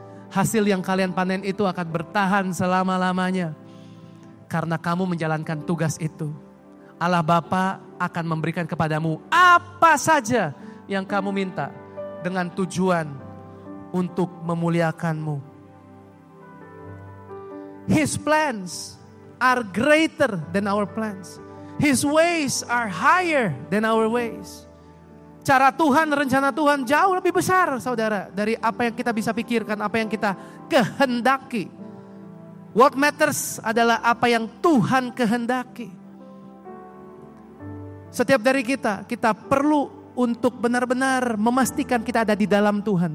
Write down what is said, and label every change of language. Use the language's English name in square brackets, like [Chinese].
[Indonesian] Hasil yang kalian panen itu akan bertahan selama-lamanya. Karena kamu menjalankan tugas itu. Allah Bapa akan memberikan kepadamu apa saja yang kamu minta. Dengan tujuan untuk memuliakanmu. [English] His plans are greater than our plans. His ways are higher than our ways. [Indonesian] Cara Tuhan, rencana Tuhan jauh lebih besar saudara. Dari apa yang kita bisa pikirkan, apa yang kita kehendaki. [English] What matters [Indonesian] adalah apa yang Tuhan kehendaki. Setiap dari kita perlu untuk benar-benar memastikan kita ada di dalam Tuhan.